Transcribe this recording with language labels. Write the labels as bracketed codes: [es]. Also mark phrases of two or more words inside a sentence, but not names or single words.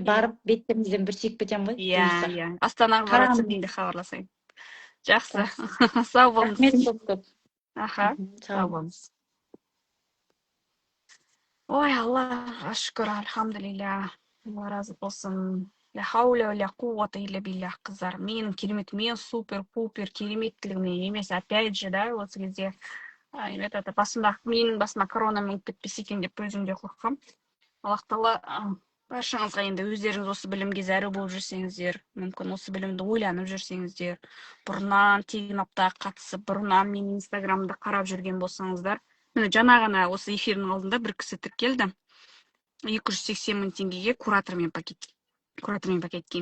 [kk] барып, беттеріңізден бір сүйіп кетем ғой, Иә, бұйырса. иә. Астанаға баратсам мен де хабарласайын. Жақсы. Сау болыңыз. Рахмет көп. Аха, Сау сау болыңыз. Ой, Аллаға шүкір, альхамдулилля. Алла разы болсын. [ar] لا حول ولا قوة إلا بالله, [kk] қыздар. Менің керемет, мен супер-пупер кереметтілігіме емес. [ru] Опять же, [kk] да, осы кезде это менің басыма корона мініп кетпесе екен деп өзімде қорқам. Аллах тағала баршаңызға енді өздеріңіз осы білімге зәру болып жүрсеңіздер, мүмкін осы білімді ойланып жүрсеңіздер, бұрыннан тегін аптаға қатысып, бұрыннан мен инстаграмды қарап жүрген болсаңыздар, міне жаңа ғана осы эфирдің алдында бір кісі тіркелді 280 мың теңгеге куратормен пакетке.